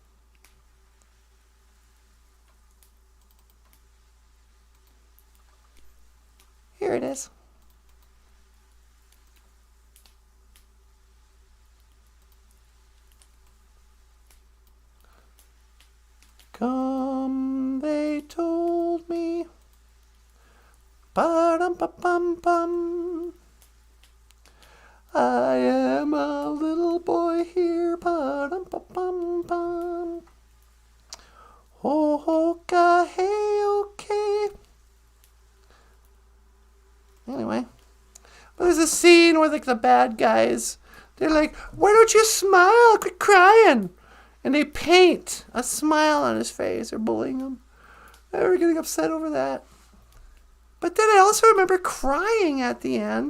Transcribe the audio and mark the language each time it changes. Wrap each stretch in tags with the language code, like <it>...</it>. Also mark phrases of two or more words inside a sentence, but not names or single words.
<en>Here it is. Come, they told me. Ba-dum-ba-bum-bum. I am a little boy here. Ba-dum-ba-bum-bum. Ho-ho-ka, hey, okay. Anyway. But there's a scene where, like, the bad guys, they're like, why don't you smile? Quit crying. And they paint a smile on his face. They're bullying him. They were getting upset over that. But then I also remember crying at the end.</en>